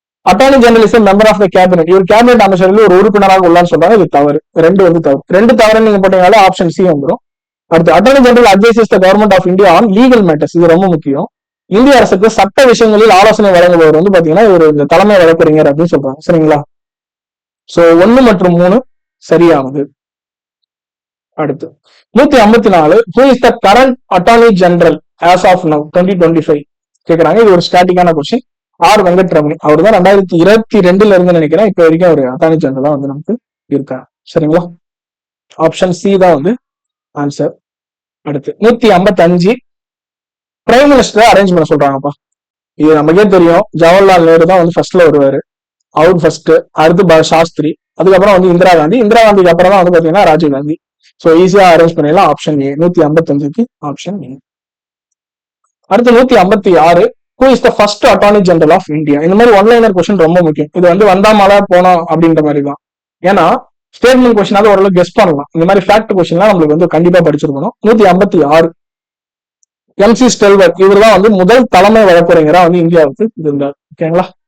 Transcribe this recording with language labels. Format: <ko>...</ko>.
<en>attorney general is member of the cabinet,</en> <ta>இவர் cabinet அமைச்சர்கள் ஒரு உறுப்பினராக உள்ளான்னு சொல்றாங்க. இது தவறு. ரெண்டு வந்து தவறு. ரெண்டு தவறு நீங்க போட்டீங்கனால ஆப்ஷன் சி வந்துடும். அடுத்து</ta> <en>attorney general advises the government of India on legal matters,</en> <ta>இது ரொம்ப முக்கியம். இந்திய அரசுக்கு சட்ட விஷயங்களில் ஆலோசனை வழங்குபவர் வந்து பாத்தீங்கன்னா இவர் இந்த தலைமை வழக்கறிஞர் அப்படின்னு சொல்றாங்க. சரிங்களா? சோ 1 மற்றும் 3 சரியானது. அடுத்து</ta> <en>154 who is the current attorney general as of now 2025</en> <ta>கேக்குறாங்க. இது ஒரு ஸ்டாட்டிக்கான கொஸ்டின். ஆர் வெங்கட்ரமணி, அவர் தான் 2022 இருந்து நினைக்கிறேன் இப்ப வரைக்கும் ஒரு அட்டார்னி ஜெனரலா வந்து நமக்கு இருக்காங்க. சரிங்களா? ஆப்ஷன் சி தான் வந்து ஆன்சர். அடுத்து 155 பிரைம் மினிஸ்டர் அரேஞ்ச் பண்ண சொல்றாங்கப்பா. இது நமக்கே தெரியும், ஜவஹர்லால் நேரு தான் வந்து ஃபர்ஸ்ட்ல வருவாரு, அவர் ஃபர்ஸ்ட். அடுத்து சாஸ்திரி, அதுக்கப்புறம் வந்து இந்திரா காந்தி, இந்திரா காந்திக்கு அப்புறம் தான் வந்து பாத்தீங்கன்னா ராஜீவ் காந்தி. சோ ஈஸியா அரேஞ்ச் பண்ணிடலாம். Option A 155க்கு option A. அடுத்து</ta> <en>156 who is the first attorney general of India.</en> <ta>இந்த மாதிரி ஒன்லைனர் கொஸ்டின் ரொம்ப முக்கியம். இது வந்து வந்தாமலா போனோம் அப்படின்ற மாதிரி தான். ஏன்னா ஸ்டேட்மெண்ட் கொஸ்டினாவது ஓரளவு கெஸ் பண்ணலாம். இந்த மாதிரி ஃபேக்ட் கொஸ்டின்லாம் நம்மளுக்கு வந்து கண்டிப்பா படிச்சிருக்கணும். 156 எம்.சி. ஸ்டெல்வர், இவர் தான் வந்து முதல் தலைமை வழக்கறிஞரா வந்து இந்தியாவுக்கு இருந்தார். ஓகேங்களா?</ta>